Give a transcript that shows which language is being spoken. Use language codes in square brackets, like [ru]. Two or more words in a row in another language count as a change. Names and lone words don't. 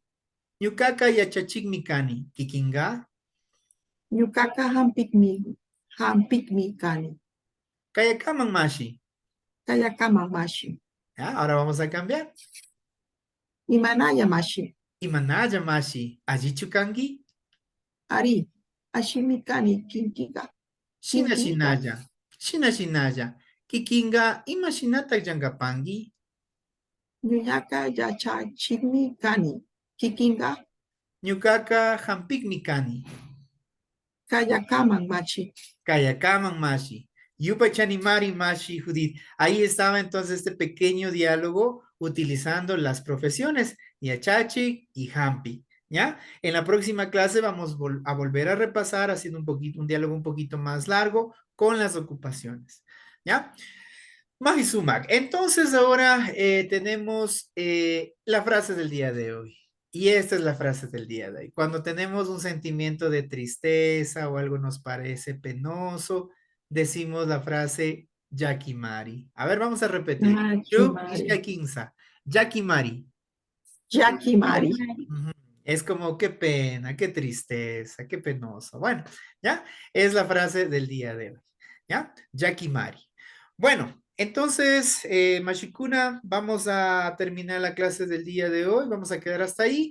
[qu] Ñukaka yachachikmi kani. Kikinga. Ñukaka hampikmi kani. Kayakaman mashi. Kayakama mashi. [es] ¿Ya? Ahora vamos a cambiar. [qu] Imanaya mashi. Imanaya mashi. Allí chukangi. Ari. Ashimi kani kinkiga. Shina Kinkiga. shinaya. Shina shinaya. Kikinga imashinata yangapangi. Ñuñaka yachachikmi kani. Kikinga. Ñukaka hampikmi kani. Kayakaman machi. Kayakaman mashi. Yupa chanimari mashi Judith. [es] Ahí estaba entonces este pequeño diálogo utilizando las profesiones Yachachi y Hampi. ¿Ya? En la próxima clase vamos a volver a repasar haciendo un diálogo un poquito más largo con las ocupaciones. ¿Ya? Magisumak. Entonces ahora tenemos la frase del día de hoy. Y esta es la frase del día de hoy. Cuando tenemos un sentimiento de tristeza o algo nos parece penoso, decimos la frase Yakimari. A ver, vamos a repetir. [qu] Ishkakinsa. Yakimari. Yakimari. [es] Es como qué pena, qué tristeza, qué penoso. Bueno, ¿ya? Es la frase del día de hoy. ¿Ya? Yakimari. Bueno, entonces, Mashikuna, vamos a terminar la clase del día de hoy. Vamos a quedar hasta ahí.